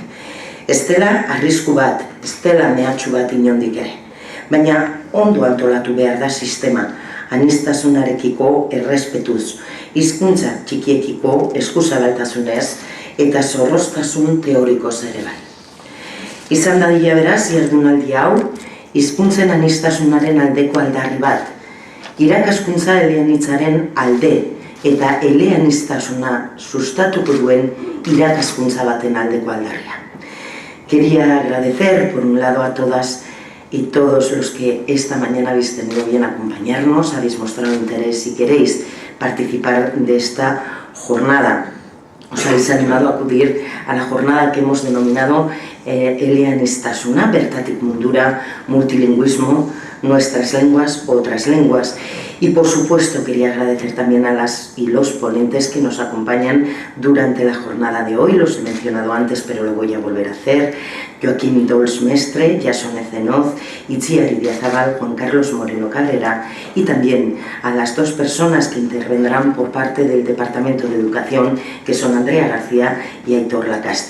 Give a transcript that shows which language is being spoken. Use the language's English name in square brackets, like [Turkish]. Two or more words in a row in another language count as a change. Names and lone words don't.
[Basque] Ez dela arrisku bat, ez dela mehatxu bat inondik ere, baina ondo antolatu behar da sistema, aniztasunarekiko errespetuz, hizkuntza txikiekiko eskuzabaltasunez eta zorroztasun teorikoz ere bai. Izan dadila beraz, jardunaldi hau, hizkuntzen aniztasunaren aldeko aldarri bat, irakaskuntza eleanitzaren alde eta eleaniztasuna sustatuko duen irakaskuntza baten aldeko aldarria. [Spanish] Quería agradecer por un lado a todas y todos los que esta mañana habéis tenido bien acompañarnos, habéis mostrado interés y queréis participar de esta jornada. Os habéis animado a acudir a la jornada que hemos denominado Eleaniztasuna, bertatik mundura, multilingüismo, nuestras lenguas, otras lenguas. Y por supuesto quería agradecer también a las y los ponentes que nos acompañan durante la jornada de hoy, los he mencionado antes pero lo voy a volver a hacer. Joaquín Dols Mestre, Jason Ezenoz, Itziar Idiazabal, Juan Carlos Moreno Calera, y también a las dos personas que intervendrán por parte del Departamento de Educación, que son Andrea García y Aitor Lacasta.